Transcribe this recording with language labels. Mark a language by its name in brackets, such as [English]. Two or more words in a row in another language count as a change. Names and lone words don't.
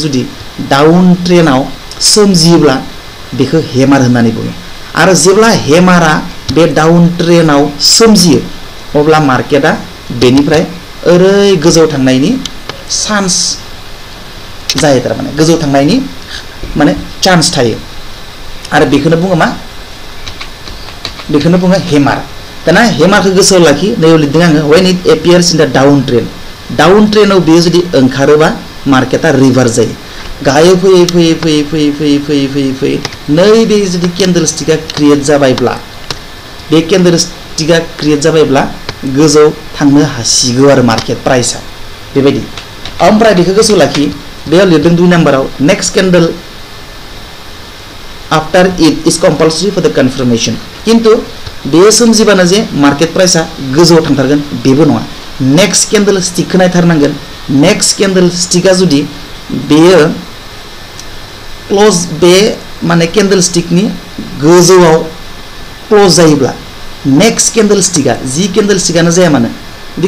[Bodo] जुदि डाउन ट्रेनाव सोमजियोब्ला बेखौ हेमार होननानै बुङो आरो जेब्ला हेमारा बे डाउन ट्रेनाव सोमजियो अब्ला मार्केटआ बेनिफ्राय ओरै गोजौ थांनायनि चान्स जायो थारमाने गोजौ थांनायनि माने चान्स थायो आरो बेखौनो बुङो मा बेखौनो बुङो हेमार दाना हेमारखौ गोसोआव लाखि नैयाव लिरदों आङो [English] when it appears in the [Bodo] डाउन ट्रेनाव बेयो जुदि ओंखारोबा मार्केटआ रिभार्स जायो गाहायाव फैयै फैयै फैयै फैयै फैयै फैयै फैयै फैयै नैबे जुदि [English] candle stick [Bodo] क्रिएट जाबायब्ला बे [English] candle stick [Bodo] क्रिएट जाबायब्ला गोजौ थांनो हासिगौ आरो [English] market price [Bodo] बेबायदि ओमफ्राय बेखौ गोसोआव लाखि बेयाव लिरदों 2 नाम्बाराव [English] next candle after it is compulsory for the confirmation [Bodo] किन्तु बे सोमजिबानो जे मार्केट प्राइसआ गोजौआव थांथारगोन बेबो नङा [English] next candle stick [Bodo] नायथारनांगोन [English] next candle stick [Bodo] जुदि बेयो क्लोज बे माने केन्डेल स्टिकनि गोजौआव क्लोज जायोब्ला [English] next candle stick [Bodo] जि केन्डेल स्टिकआनो जाया मानो बे